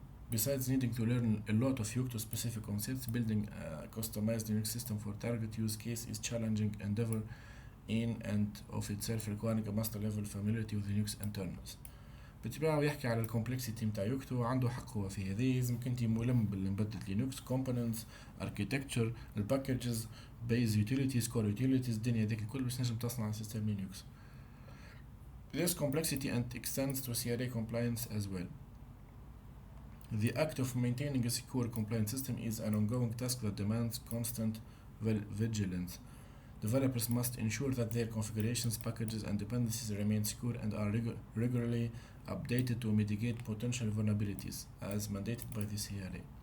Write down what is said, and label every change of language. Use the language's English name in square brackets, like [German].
[English] Besides needing to learn a lot of Yocto specific concepts, building a customized Linux system for target use case is challenging endeavor in and of itself, requiring a master level familiarity with Linux internals. [Arabic] بالطبيعة يحكي على الكومبلكسيتي متاع يوكتو، عنده حق هو في هذه. لازم كنتي ملم بالembedded لينكس components architecture الباكجز base utilities core utilities الدنيا هذيك الكل باش نجم تصنع سيستم لينكس. [English] This complexity and extends to CRA compliance as well. The act of maintaining a secure compliant system is an ongoing task that demands constant vigilance. Developers must ensure that their configurations, packages, and dependencies remain secure and are regularly updated to mitigate potential vulnerabilities as mandated by the CRA.